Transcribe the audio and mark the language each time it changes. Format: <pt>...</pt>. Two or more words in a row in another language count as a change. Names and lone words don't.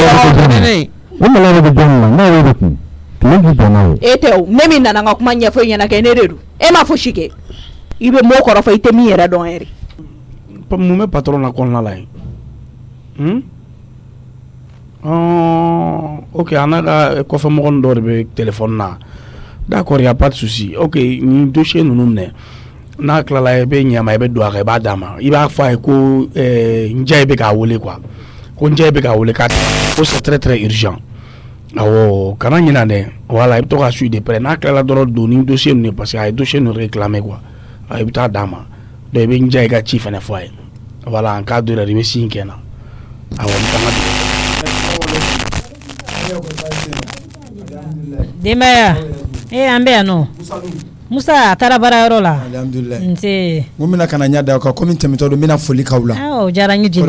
<bm>o malɛlen bɛ jɔn na ne yɛrɛ de kun tile k'i jɔ n'a ye e tɛ o ne min nana n ka kuma ɲɛfɔ i ɲɛna kɛ ne de don e ma fosi kɛ i bɛ mɔgɔ kɔrɔ fɔ i tɛ min yɛrɛ dɔn yɛrɛ mun bɛ patron na kɔnɔna la yen ok an n'a ka kɔfɛ mɔgɔ dɔ de bɛ téléphone na</bm> <fr>d'accord y a pas de souci</fr> <bm>ok ni dossier ninnu minɛ n'a tilala i bɛ ɲɛma i bɛ don a kan i b'a d'a ma i b'a fɔ a ye ko n jɛ bɛ k'a wele quoi ko n jɛ bɛ k'a wele k'a ko</bm> <fr>c'est très très urgent</fr> <bm>awɔ kana ɲinɛ dɛ voilà i bɛ to ka</bm> <fr>suivre de près</fr> <bm>n'a tilala dɔrɔn don ni dossier ninnu ye</bm> <fr>parce que</fr> <bm>a ye dossier ninnu réclamer quoi i bɛ taa d'a ma donc i bɛ n jɛ i ka ci fɛnɛ fɔ a ye voilà</bm> <fr>en cas d'erreur</fr> <bm>i bɛ signe kɛ n na awɔ n kan ka Demaya. An bɛ yan nɔ. Musa a taara baara yɔrɔ la. Alhamdulillah. Nse. N ko n bɛna ka na ɲɛ da kan komi tɛmɛtɔ don n bɛna foli k'aw la. O diyara n ye jeliba.</bm>